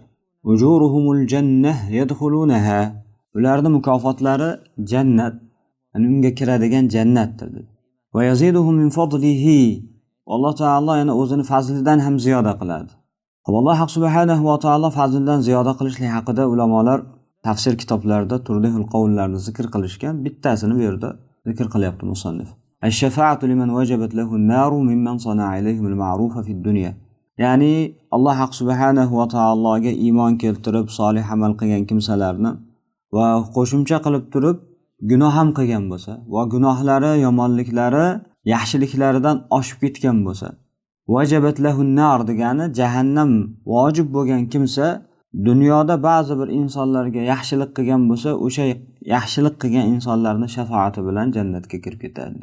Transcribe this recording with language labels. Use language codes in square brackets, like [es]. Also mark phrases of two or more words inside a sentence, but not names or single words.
[ar] أجورهم الجنة يدخلونها. [uz] Ularning mukofotlari jannat, unga kiradigan jannatdir dedi. [ar] ويزيدهم من فضله. [uz] Alloh taolo yana o'zini fazlidan ham ziyoda qiladi. Alloh [ar] سبحانه وتعالى [uz] fazlidan ziyoda qilishlik haqida ulamolar tafsir kitoblarida turli xil qavllarni zikr qilishgan. Bittasini bu yerda zikr qilyapti musannif. [ar] الشفاعة لمن وجبت له النار ممن صنع إليهم المعروف في الدنيا. [uz] Ya'ni Alloh subhanahu va taologa iymon keltirib solih amal qilgan kimsalarni va qo'shimcha qilib turib gunoh ham qilgan bo'lsa va gunohlari, yomonliklari yaxshiliklaridan oshib ketgan bo'lsa, [ar] وجبت له النار [uz] degani jahannam vojib bo'lgan kimsa dunyoda ba'zi bir insonlarga yaxshilik qilgan bo'lsa, o'sha yaxshilik qilgan insonlarning shafoati bilan jannatga kirib ketadi.